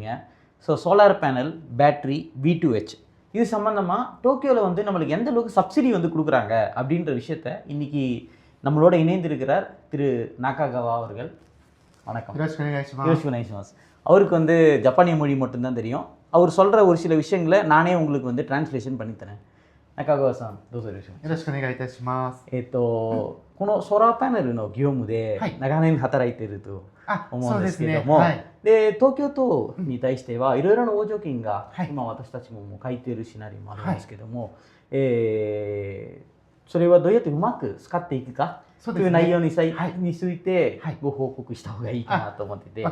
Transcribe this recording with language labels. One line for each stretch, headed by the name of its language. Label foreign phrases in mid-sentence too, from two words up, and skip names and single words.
English: so solar panel,
Tamil: பேட்ரி, V2H இது சம்மந்தமாக டோக்கியோவில் வந்து நம்மளுக்கு எந்த அளவுக்கு சப்சிடி வந்து கொடுக்குறாங்க அப்படின்ற விஷயத்த இன்றைக்கி நம்மளோட இணைந்திருக்கிறார் திரு நாகாகாவா அவர்கள். வணக்கம். யோசிச்சு அவருக்கு வந்து ஜப்பானிய மொழி மட்டும்தான் தெரியும். அவர் சொல்கிற ஒரு சில விஷயங்களை நானே உங்களுக்கு வந்து டிரான்ஸ்லேஷன் பண்ணித்தரேன்.
Japanese: 中川さん、どうぞよろしくお願いします。よろしくお願いいたします。このソーラーパネルの業務で長年働いていると思うんですけども、で東京都に対してはいろいろな補助金が、今私たちも書いているシナリオもあるんですけども、それはどうやってうまく使っていくかという内容についてご報告した方がいいかなと思ってて。